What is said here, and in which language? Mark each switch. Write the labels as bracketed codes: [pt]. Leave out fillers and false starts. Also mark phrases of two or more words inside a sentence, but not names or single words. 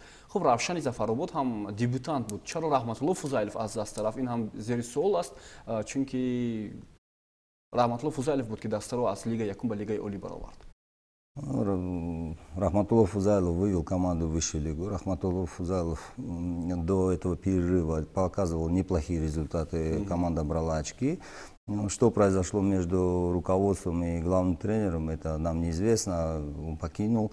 [fa] خب روشن ظفرآباد هم دیبوتانت بود. چرا رحمت الله فوزایلوف از دست طرف این هم زیر سوال است چونکه رحمت الله فوزایلوف بود که دسته رو از لیگ یکم به لیگ اولی برآورد. [ru] Рахматуллов Фузайлов вывел команду в высшую лигу. Рахматуллов Фузайлов до этого перерыва показывал неплохие результаты. Команда брала очки. Что произошло между руководством и главным тренером, это нам неизвестно. Он покинул.